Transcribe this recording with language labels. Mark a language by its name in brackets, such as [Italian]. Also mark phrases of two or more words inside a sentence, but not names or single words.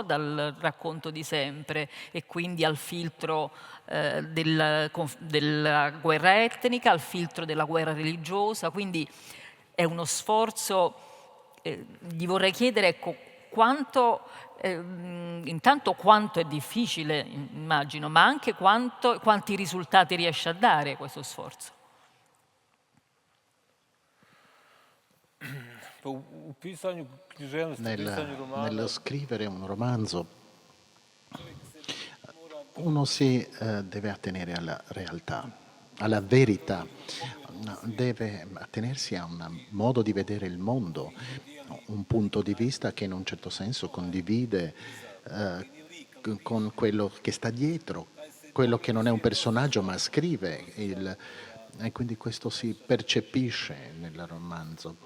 [Italian] Dal racconto di sempre, e quindi al filtro della guerra etnica, al filtro della guerra religiosa. Quindi è uno sforzo, gli vorrei chiedere, ecco, intanto quanto è difficile, immagino, ma anche quanti risultati riesce a dare questo sforzo. [Bosnian] U pisanju književnosti, pisanju romana, [Italian] Nello scrivere un romanzo uno si deve attenere alla realtà, alla verità, deve attenersi a un modo di vedere il mondo, un punto di vista che in un certo senso condivide con quello che sta dietro, quello che non è un personaggio ma scrive, e quindi questo si percepisce nel romanzo.